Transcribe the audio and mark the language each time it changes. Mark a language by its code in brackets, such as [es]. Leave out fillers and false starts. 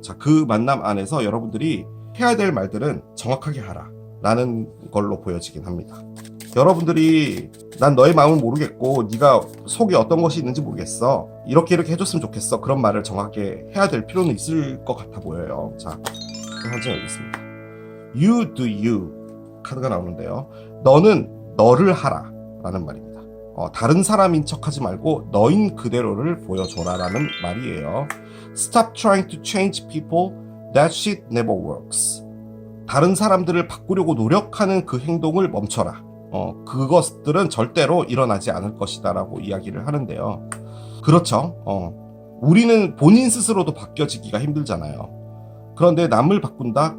[ko] 자, 그 만남 안에서 여러분들이 해야 될 말들은 정확하게 하라 라는 걸로 보여지긴 합니다. 여러분들이 난 너의 마음을 모르겠고 네가 속에 어떤 것이 있는지 모르겠어, 이렇게 해줬으면 좋겠어, 그런 말을 정확하게 해야 될 필요는 있을 것 같아 보여요. 자, 한번 열겠습니다. [en] You do you [ko] 카드가 나오는데요. 너는 너를 하라 라는 말입니다. 다른 사람인 척하지 말고 너인 그대로를 보여줘라 라는 말이에요. [en] Stop trying to change people. That shit never works. [ko] 다른 사람들을 바꾸려고 노력하는 그 행동을 멈춰라. 그것들은 절대로 일어나지 않을 것이다 라고 이야기를 하는데요. 그렇죠. 우리는 본인 스스로도 바뀌어지기가 힘들잖아요. 그런데 남을 바꾼다?